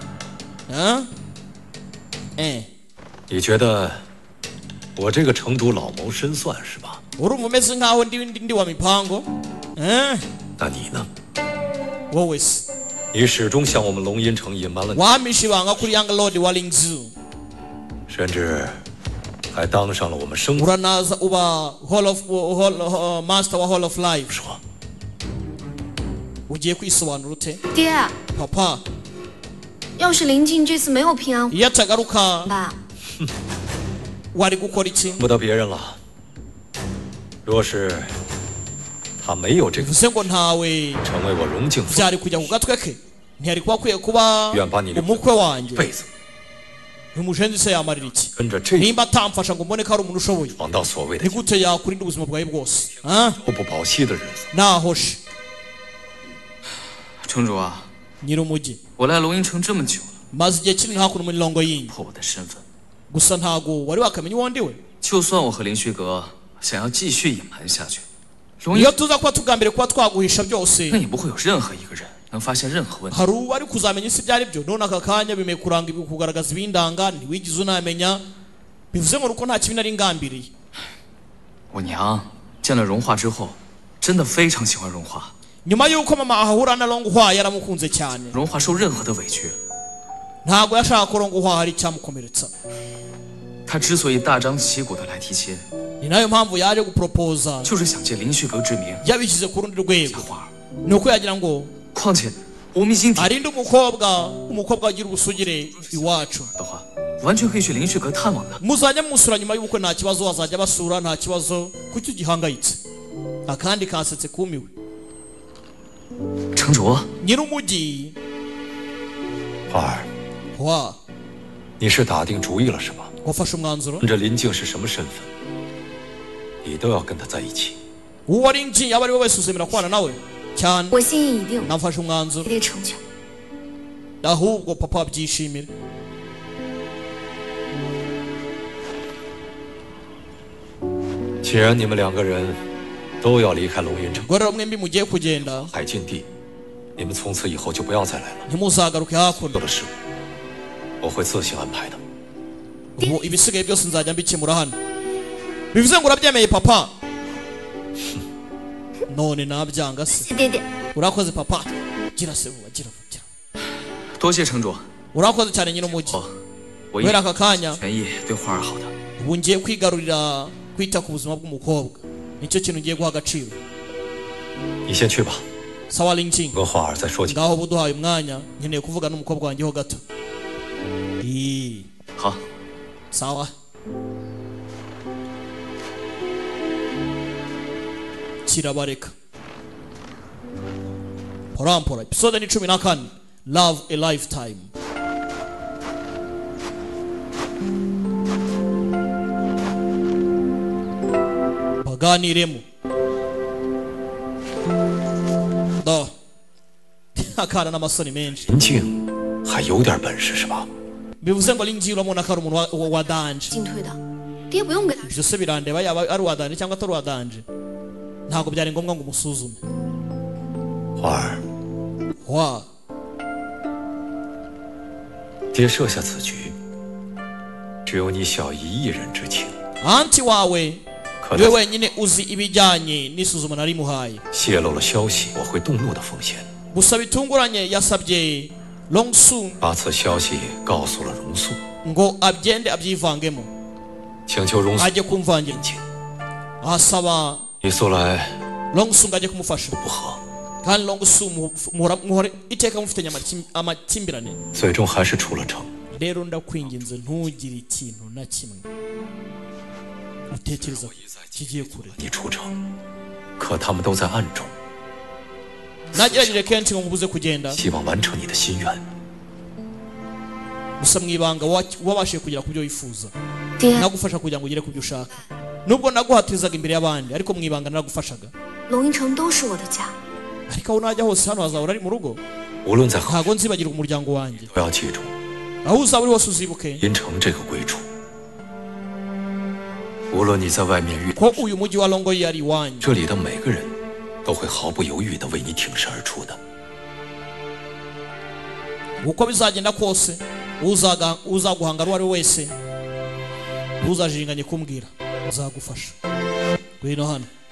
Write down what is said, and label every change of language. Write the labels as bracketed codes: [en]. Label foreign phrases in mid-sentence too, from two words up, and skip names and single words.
[rw] Urumva umeze nkaho ndi wa mipango? Wowe se wamishe ibanga kuri [en] Young Lord [rw] wa Lingzu, uranaza uba master wa [en] Hall of Life. [rw] Ugiye kwisobanura ute? Papa [zh] 要是林静这次没有平安 [rw] iyo atagaruka wari gukora iki? [zh] 不得别人了。若是他没有这个 [rw] bivuze ngo ntawe [zh] 成为我荣敬父， [rw] byari kujya ku gatwe ke, ntiyari kuba akwiye kuba umukwe wanjye. [zh] 辈子 [rw] umujenzi se yamarira iki? [zh] 跟着这 [rw] nimba atamfasha ngo mbone ko ari umuntu ushoboye [zh] 闯到所谓的 [rw] ni gute yakurinda ubuzima bwawe bwose? [zh] 不不保期的日子。 [rw] nahoshe [zh] 城主啊， [rw] nyir'umujyi [zh] 我来龙吟城这么久了， [rw] maze igihe kinini hakuno muri longo yindi [zh] 破我的身份。 [rw] gusa ntago wari wakamenya uwo ndiwe. [zh] 就算我和林虚阁想要继续隐瞒下去， [rw] iyo tuza kuba tugambire kuba twaguhisha byose [zh] 那也不会有任何一个人能发现任何问题。 [rw] hari uwari kuzamenya isi byari byo, none aka kanya bimeye kuranga kugaragaza ibindanga ntiwigize unamenya, bivuze ngo uko nta kibi nari ngambiriye. [zh] 我娘见了荣华之后，真的非常喜欢荣华。 [rw] nyuma yuko mama ahahura na Longhwa yaramukunze cyane. [zh] 荣华受任何的委屈， [rw] ntago yashaka ko Longhwa hari cyamukomeretsa. [zh] 他之所以大张旗鼓的来提亲， [rw] ni nayo mpamvu yaje guproposa [zh] 就是想借林旭阁之名 [rw] yabishyize ku rundi [zh] 嫁 [rw] rwego [zh] 花儿。 [rw] nuko yagira ngo [zh] 况且我们已经 [rw] arinde umukobwa agira ubusugire iwacu [zh] 的话，完全可以去林旭阁探望的。 [rw] muzajya musura nyuma y'ubukwe nta kibazo wazajya basura nta kibazo kuki ugihangayitse akandi kasetse kumiwe [zh] 城主， [rw] nyir'umujyi [zh] 花儿， [rw] wa [zh] 你是打定主意了是吧？ [rw] wafashe umwanzuro [zh] 这林静是什么身份，你都要跟他在一起。 [rw] uwo ari inji yaba ari we wese uzemera kubana nawe cyane [zh] 我心意已定， [rw] nafashe umwanzuro [zh] 也得成全。 [rw] ahubwo papa abyishimira [zh] 既然你们两个人都要离开龙云城， [rw] ubwo rero mwembi mugiye kugenda [zh] 海禁地，你们从此以后就不要再来了。 [rw] ntimuzagaruke [zh] 做 [rw] hakuno [zh] 的事，我会自行安排的。 [rw] ubu ibisigaye byose nzajya mbikemura hano bivuze ngo urabyemeye papa none nabyanga se [zh] 谢爹爹， [rw] urakoze papa gira se vuba gira vuba gira. [zh] 多谢城主， [rw] urakoze cyane nyir'umujyi [zh] 我一 [rw] kubera aka kanya [zh] 全意对花儿好的。 [rw] ubu ngiye kwigarurira kwita ku buzima bw'umukobwa nicyo kintu ngiye guha agaciro [zh] 你先去吧， [rw] sawa linking [zh] 跟花儿再说几句。 [rw] ngaho ubu duhaye umwanya nkeneye kuvuga n'umukobwa wanjye ho gato [zh] 好， [rw] sawa kirabareka porampora episode ni 14 love a lifetime baganiremo do akana n'amasoni menshi [zh] 林静还有点本事是吧？ [rw] bivuze ngo lingi uramubona ko ari umuntu wa danje [zh] 进退的，爹不用给他。 [rw] ibyo se birandeba yaba ari uwa danje cyangwa atari uwa danje ntabwo byari ngombwa ngo umusuzume [zh] 花儿， [rw] wa [zh] 爹设下此局，只有你小姨一人知情。 [rw] anti wawe [zh] 可 [rw] niwe [zh] 能 [rw] wenyine uzi ibijyanye n'isuzuma narimuhaye [zh] 泄露了消息，我会动怒的风险。 [rw] gusa bitunguranye yasabye Longsun [zh] 把此消息告诉了荣素， [rw] ngo abyende abyivangemo [zh] 请求荣素 [rw] ajye kumvangira [zh] 请 [rw] asaba [zh] 你素来 [rw] Longsun ngo ajye kumufasha [zh] 不和， [rw] kandi Longsun muhore iteka mufitanye amakimbirane [zh] 最终还是出了城。 [rw] rero ndakwinginze ntugire ikintu na kimwe utekereza kigiye kure [zh] 你出城，可他们都在暗中， [rw] nagerageje kenshi ngo mubuze kugenda [zh] 希望完成你的心愿。 [rw] gusa mu ibanga wabashije kugera ku byo wifuza [zh] 爹， [rw] nagufasha kugira ngo ugere ku byo ushaka nubwo naguhatirizaga imbere y'abandi ariko mu ibanga naragufashaga [zh] 龙云城都是我的家， [rw] ariko aho najya hose hano hazahora ari mu rugo [zh] 无论在何， [rw] ntabwo nzibagirwa umuryango wanjye [zh] 都要记住 [rw] aho uzaba uri hose uzibuke [zh] 银城这个归处。无论你在外面遇， [rw] ko uyu mujyi wa Longoyi ari iwanyu [zh] 这里的每个人都会毫不犹豫地为你挺身而出的。 [rw] uko bizagenda kose uzaguhanga uwo ari we wese ntuzajinganye kumbwira uzagufasha ngwino hano